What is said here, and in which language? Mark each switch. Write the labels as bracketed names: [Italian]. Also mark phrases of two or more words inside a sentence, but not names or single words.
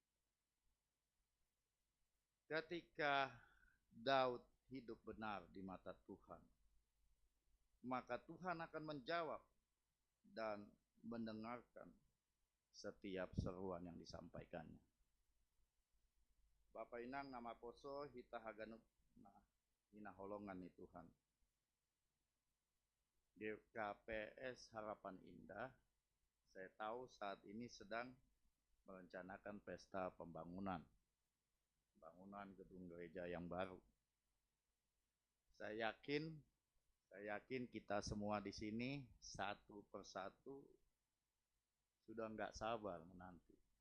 [Indonesian] Ketika Daud hidup benar di mata Tuhan, maka Tuhan akan menjawab dan mendengarkan setiap seruan yang disampaikannya. [Batak Simalungun] Bapak Inang nama poso hita haganup hina holongan nih Tuhan. [Indonesian] Di KPS Harapan Indah, saya tahu saat ini sedang merencanakan pesta pembangunan gedung gereja yang baru. Saya yakin kita semua di sini satu persatu sudah nggak sabar menanti.